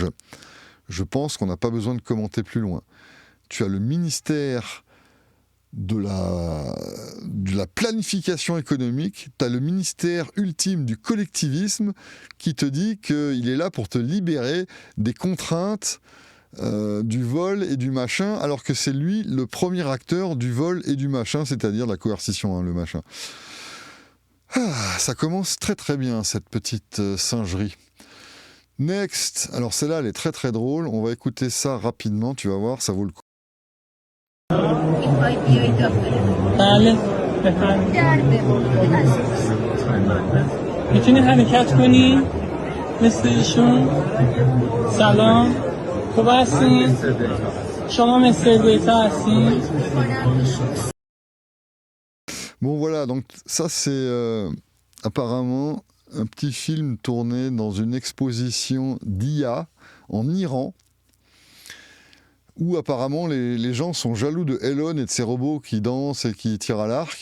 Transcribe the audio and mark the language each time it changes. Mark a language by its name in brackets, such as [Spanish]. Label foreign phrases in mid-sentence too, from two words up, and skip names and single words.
[French] Je pense qu'on n'a pas besoin de commenter plus loin. Tu as le ministère de la planification économique, tu as le ministère ultime du collectivisme qui te dit qu'il est là pour te libérer des contraintes du vol et du machin, alors que c'est lui le premier acteur du vol et du machin, c'est-à-dire la coercition, hein, le machin. Ça commence très très bien, cette petite singerie. Next, alors celle-là, elle est très très drôle, on va écouter ça rapidement, tu vas voir, ça vaut le coup. [Persian] بله بفرمایید میتونی حرکت کنی مثل ایشون سلام خوب هستین شما مثل دیتا هستین [French] Bon voilà, donc ça c'est apparemment un petit film tourné dans une exposition d'IA en Iran, où apparemment les gens sont jaloux de Elon et de ses robots qui dansent et qui tirent à l'arc.